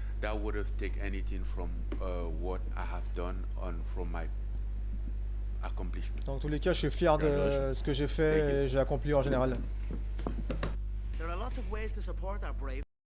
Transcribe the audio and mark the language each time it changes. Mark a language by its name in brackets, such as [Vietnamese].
[English] That would have taken anything from what I have done from my accomplishment. [French] Dans tous les cas, je suis fier de ce que j'ai fait et j'ai accompli en général. [English] There are lots of ways to support our brave